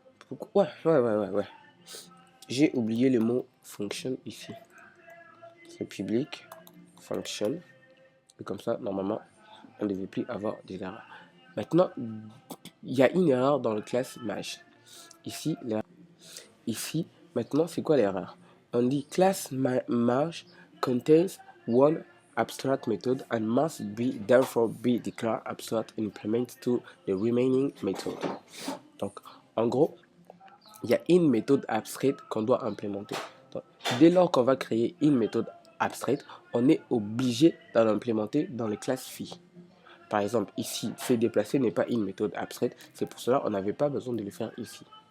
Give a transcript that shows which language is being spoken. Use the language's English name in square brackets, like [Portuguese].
[French] Donc, ouais. J'ai oublié le mot function ici. C'est public, function. Et comme ça, normalement, on ne devait plus avoir des erreurs. Maintenant, il y a une erreur dans le classe Mage. Ici, maintenant, c'est quoi l'erreur? On dit [English] class Mage contains one abstract method and must be therefore be declared abstract and implement to the remaining method. [French] Donc, en gros, il y a une méthode abstraite qu'on doit implémenter. Donc, dès lors qu'on va créer une méthode abstraite, on est obligé de l'implémenter dans les classes phi. Par exemple, ici, c'est déplacer n'est pas une méthode abstraite. C'est pour cela qu'on n'avait pas besoin de le faire ici.